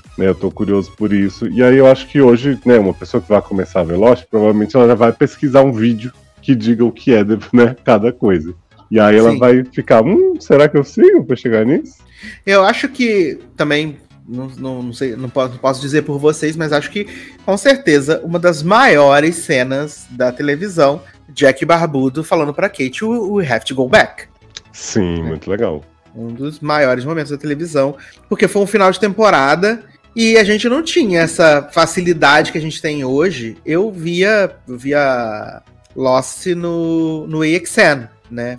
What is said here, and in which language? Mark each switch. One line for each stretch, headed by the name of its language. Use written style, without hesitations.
Portuguese: Né, eu tô curioso por isso. E aí eu acho que hoje, né, uma pessoa que vai começar a ver Lost, provavelmente ela já vai pesquisar um vídeo que diga o que é, né, cada coisa. E aí ela vai ficar, será que eu sigo pra chegar nisso? Eu acho que também, não sei, não posso dizer por vocês, mas acho que, com certeza, uma das maiores cenas da televisão Jack Barbudo falando pra Kate,
English: we have to go back.
Portuguese: Sim, muito legal. Um dos maiores momentos da televisão, porque foi um final de temporada e a gente não tinha essa facilidade que a gente tem hoje. Eu via Lost no AXN, né?